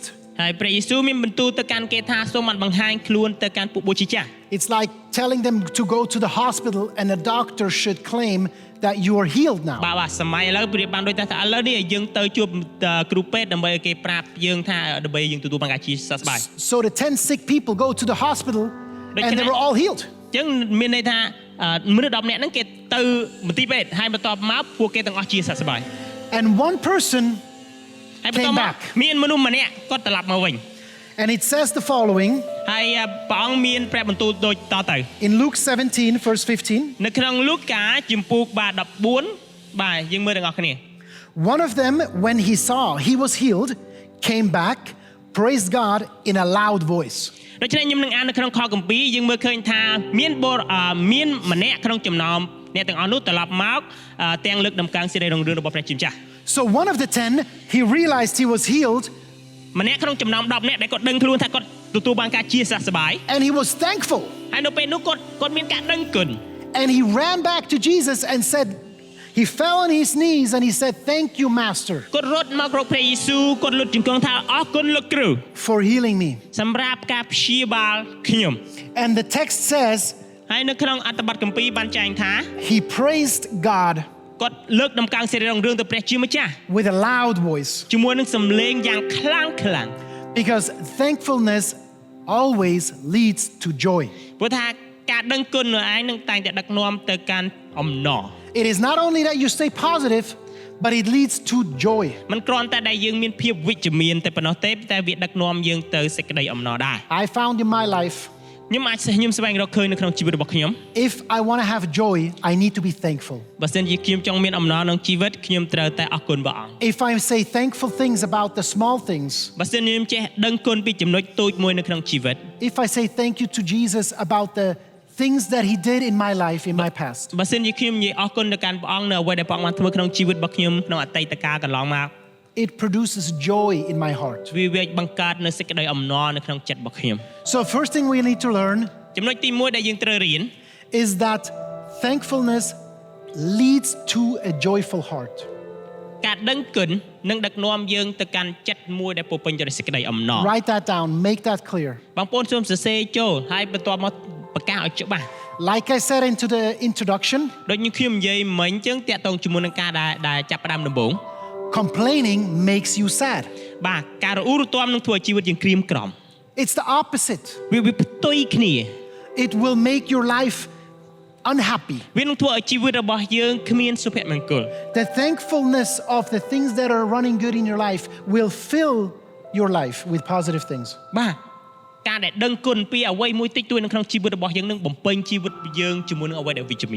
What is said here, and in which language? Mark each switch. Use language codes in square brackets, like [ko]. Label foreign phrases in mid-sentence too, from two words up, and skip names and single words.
[km] ហើយព្រះយេស៊ូវមានបន្ទូលទៅកាន់គេថាសូមបានបង្ហាញខ្លួនទៅកាន់ពួកបូជាចាស់ [en] It's like telling them to go to the hospital and a doctor should claim that you are healed now. [km] បាទសម័យឥឡូវប្រៀបបានដូចថាឥឡូវនេះយើងទៅជួបគ្រូពេទ្យដើម្បីឲ្យគេប្រាប់យើងថាដើម្បីយើងទទួលបានការជាសះស្បើយ [en] So the 10 sick people go to the hospital and they were all healed. [km] អញ្ចឹងមានន័យថាមនុស្ស10នាក់ហ្នឹងគេទៅមន្ទីរពេទ្យហើយបន្ទាប់មកពួកគេទាំងអស់ជាសះស្បើយ [en] And one person [km] ហើយបន្ទាប់ [en] came [km] មក [en] back. [km] មានមនុស្សម្នាក់គាត់ត្រឡប់មកវិញ [en] And it says the following [km] ហើយព្រះអង្គមានព្រះបន្ទូលដូចតទៅ [en] in Luke 17, verse 15. [km] នៅក្នុងលូកាជំពូកបាទ14បាទយើងមើលទាំងអស់គ្នា [en] One of them, when he saw he was healed, came back, praised God in a loud voice. [km] ដូច្នេះខ្ញុំនឹងអាននៅក្នុងខគម្ពីរយើងមើលឃើញថាមានម្នាក់ក្នុងចំណោមអ្នកទាំងអស់នោះត្រឡប់មកទាំងលើកដំកើងសេរីរុងរឿងរបស់ព្រះជាម្ចាស់ [en] So one of the 10, he realized he was healed [km] ម្នាក់ក្នុងចំណោម10នាក់ដែលគាត់ដឹងខ្លួនថាគាត់ទទួលបានការជាសះស្បើយ [en] and he was thankful. [km] ហើយនៅពេលនោះគាត់មានការដឹងគុណ [en] And he ran back to Jesus and said, he fell on his knees and he said, thank you, Master, [km] គាត់រត់មករកព្រះយេស៊ូវគាត់លុតជង្គង់ថាអរគុណលោកគ្រូ [en] for healing me. [km] សម្រាប់ការព្យាបាលខ្ញុំ [en] And the text says, [km] ហើយនៅក្នុងអត្ថបទគម្ពីរបានចែងថា [en] he praised God [km] គាត់លើកដំកើងសេរីរុងរឿងទៅព្រះជាម្ចាស់ [en] with a loud voice [km] ជាមួយនឹងសំឡេងយ៉ាងខ្លាំង [en] because thankfulness always leads to joy. [km] ព្រោះថាការដឹងគុណនោះឯងនឹងតែងតែដឹកនាំទៅកាន់អំណរ [en] It is not only that you stay positive, but it leads to joy. [km] មិនគ្រាន់តែដែលយើងមានភាពវិជ្ជមានតែប៉ុណ្ណោះទេតែវាដឹកនាំយើងទៅសេចក្តីអំណរដែរ [en] I found in my life, [km] ខ្ញុំស្វែងរកឃើញនៅក្នុងជីវិតរបស់ខ្ញុំ [en] if I want to have joy, I need to be thankful. [km] បើសិនជាខ្ញុំចង់មានអំណរក្នុងជីវិតខ្ញុំត្រូវតែអរគុណព្រះអង្គ [en] If I say thankful things about the small things, [km] បើសិនជាខ្ញុំចេះដឹងគុណពីចំណុចតូចមួយនៅក្នុងជីវិត [en] if I say thank you to Jesus about the things that he did in my life, in my past, [km] បើសិនជាខ្ញុំនិយាយអរគុណទៅកាន់ព្រះអង្គនៅអ្វីដែលព្រះអង្គបានធ្វើក្នុងជីវិតរបស់ខ្ញុំក្នុងអតីតកាលកន្លងមក [en] it produces joy in my heart. [km] វាបង្កើតនូវសេចក្តីអំណរនៅក្នុងចិត្តរបស់ខ្ញុំ [en] So first thing we need to learn [km] ចំណុចទី1ដែលយើងត្រូវរៀន [en] is that thankfulness leads to a joyful heart. [km] ការដឹងគុណនឹងដឹកនាំយើងទៅកាន់ចិត្តមួយដែលពោរពេញទៅដោយសេចក្តីអំណរ [en] Write that down, make that clear. [km] បងប្អូនសូមសរសេរចូលហើយបន្ទាប់មកប្រកាសឲ្យច្បាស់ [en] Like I said into the introduction, [km] ដូចខ្ញុំនិយាយមិញអញ្ចឹងតាក់ទងជាមួយនឹងការដែលចាប់ផ្ដើមដំបូង [en] complaining makes you sad. [km] បាទការរអ៊ូរទាំនឹងធ្វើឲ្យជីវិតយើងក្រៀមក្រំ [en] It's the opposite. [km] វាផ្ទុយគ្នា [en] It will make your life unhappy. [km] វានឹងធ្វើឲ្យជីវិតរបស់យើងគ្មានសុភមង្គល [en] The thankfulness of the things that are running good in your life will fill your life with positive things. [km] បាទការដែលដឹងគុណពីអ្វីមួយតិចតួចនៅក្នុងជីវិតរបស់យើងនឹងបំពេញជីវិតយើងជាមួយនឹងអ្វីដែលវិជ្ជមាន